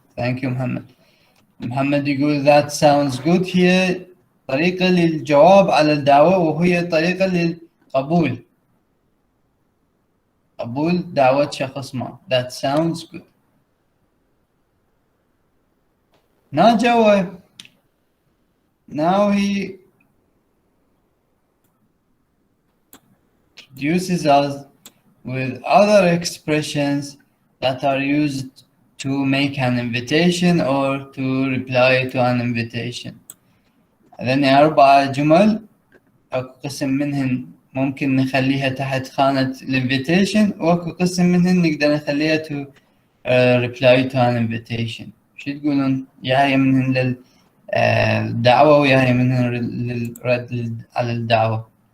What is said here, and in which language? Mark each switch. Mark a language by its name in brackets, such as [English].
[English] Thank you محمد. محمد [Arabic] يقول [English] that sounds good. [Arabic] هي طريقة للجواب على الدعوة وهي طريقة للقبول. قبول دعوة شخص ما. [English] That sounds good. [Arabic] Najawa. [English] Now he introduces us with other expressions that are used to make an invitation or to reply to an invitation. [Arabic] هذني 4 جمل أكو قسم منهن ممكن نخليها تحت خانة الانفيتيشن وأكو قسم منهن نقدر نخليها [English] to reply to an invitation. [Arabic] شو تقولون؟ يا هي منهن للدعوة ويا هي منهن للرد على الدعوة.